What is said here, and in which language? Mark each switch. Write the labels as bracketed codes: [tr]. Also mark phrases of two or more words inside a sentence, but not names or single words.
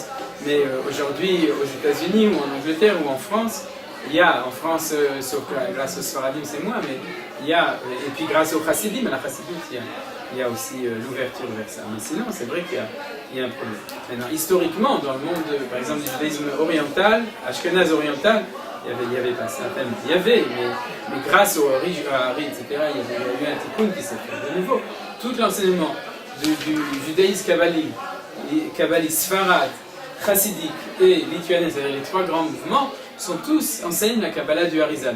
[fr] Mais aujourd'hui, aux États-Unis ou en Angleterre ou en France, il y a, en France, sauf que grâce aux Sfaradim c'est moins, mais il y a, et puis grâce aux Chassidim, à la Chassidut, il y a aussi l'ouverture vers ça. Mais sinon, c'est vrai qu'il y a un problème. Maintenant, historiquement, dans le monde, par exemple, du judaïsme oriental, Ashkénaz oriental, il n'y avait pas ça. Il y avait, mais grâce au Hari, etc., il y a eu un tikkun qui s'est fait. De nouveau, tout l'enseignement du judaïsme kabbaliste, Sfarad, chassidique et lituanien, c'est-à-dire les trois grands mouvements, tous enseignent la Kabbalah du Harizal.